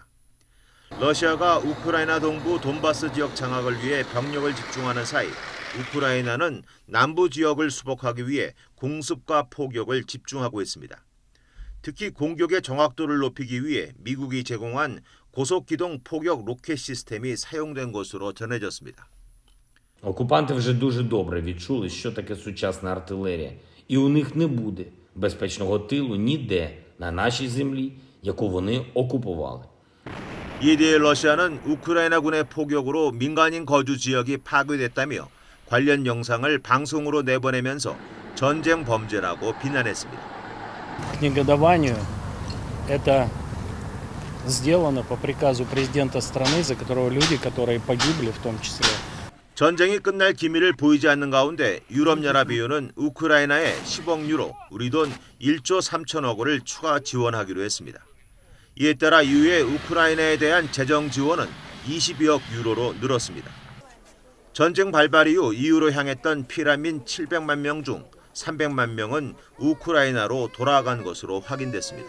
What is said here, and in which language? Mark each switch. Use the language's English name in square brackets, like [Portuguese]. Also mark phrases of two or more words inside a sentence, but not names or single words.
[Korean] 러시아가 우크라이나 동부 돈바스 지역 장악을 위해 병력을 집중하는 사이 우크라이나는 남부 지역을 수복하기 위해 공습과 포격을 집중하고 있습니다. 특히 공격의 정확도를 높이기 위해 미국이 제공한 고속기동 포격 로켓 시스템이 사용된 것으로 전해졌습니다. [Ukrainian] Окупанти вже дуже добре відчули, що таке сучасна артилерія. І у них не буде безпечного тилу ніде на нашій землі, яку вони окупували. [Korean] 이에 대해 러시아는 우크라이나군의 포격으로 민간인 거주 지역이 파괴됐다며 관련 영상을 방송으로 내보내면서 전쟁 범죄라고 비난했습니다. [Russian] К негодованию это сделано по приказу президента страны, за которого люди, которые погибли в том числе. [Korean] 전쟁이 끝날 기미를 보이지 않는 가운데 유럽연합의회는 우크라이나에 10억 유로, 우리 돈 1조 3천억 원을 추가 지원하기로 했습니다. 이에 따라 이후에 우크라이나에 대한 재정 지원은 22억 유로로 늘었습니다. 전쟁 발발 이후 EU로 향했던 피난민 700만 명 중 300만 명은 우크라이나로 돌아간 것으로 확인됐습니다.